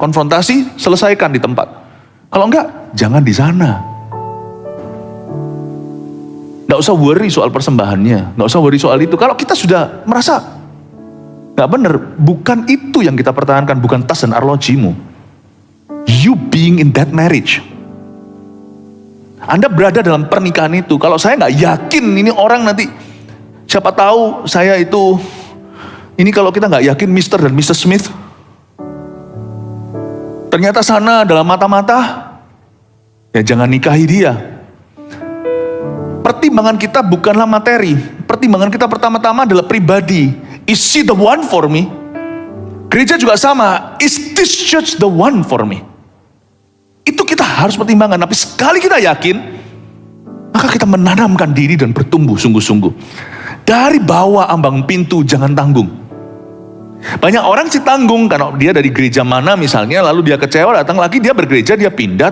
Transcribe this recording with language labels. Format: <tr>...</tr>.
<id>Konfrontasi, selesaikan di tempat. Kalau enggak, jangan di sana. Nggak usah worry soal persembahannya, nggak usah worry soal itu. Kalau kita sudah merasa nggak benar, bukan itu yang kita pertahankan, bukan tas dan arlojimu.</id> <en>You being in that marriage.</en> <id>Anda berada dalam pernikahan itu. Kalau saya nggak yakin ini orang nanti, siapa tahu saya itu, ini kalau kita nggak yakin Mr. dan Mrs. Smith, ternyata sana dalam mata-mata, ya jangan nikahi dia. Pertimbangan kita bukanlah materi. Pertimbangan kita pertama-tama adalah pribadi.</id> <en>Is she the one for me?</en> <id>Gereja juga sama.</id> <en>Is this church the one for me?</en> <id>Itu kita harus pertimbangkan. Tapi sekali kita yakin, maka kita menanamkan diri dan bertumbuh sungguh-sungguh. Dari bawah ambang pintu, jangan tanggung. Banyak orang sih tanggung, karena dia dari gereja mana misalnya, lalu dia kecewa, datang lagi, dia bergereja, dia pindah.</id>